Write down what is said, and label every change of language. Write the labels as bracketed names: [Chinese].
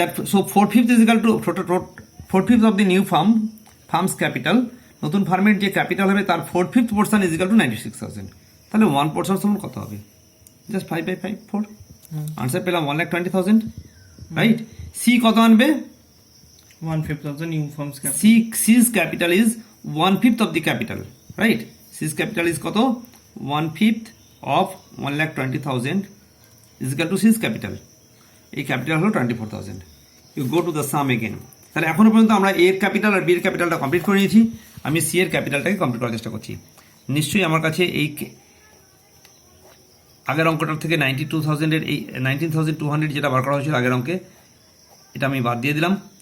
[English] So 4/5 is equal to 4/5 of the new firm's capital. [Bangla] নতুন ফার্মের যে ক্যাপিটাল হবে তার 4/5 পোর্শন [English] is equal to [Bangla] 96,000। তাহলে 1 পোর্শন সমান কত হবে? জাস্ট 5/4। আনসার পেলাম 1,20,000, রাইট। সি কত আনবে? [English] 1/5 of the new firm's capital. C's capital is 1/5 of the capital, right? C's capital is কত? 1/5 of 1,20,000 is equal to C's capital. [Bangla] এই ক্যাপিটাল হলো 24,000। [English] You go to the sum again. [Bangla] তাহলে এখনো পর্যন্ত আমরা এর ক্যাপিটাল আর বি এর ক্যাপিটালটা কমপ্লিট করে নিয়েছি। আমি সি এর ক্যাপিটালটাকে কমপ্লিট করার চেষ্টা করছি। নিশ্চয়ই আমার কাছে এই আগের অঙ্কটার থেকে 92,000 এর এই 19,200 যেটা বার করা হয়েছিল আগের অঙ্কে, এটা আমি বাদ দিয়ে দিলাম।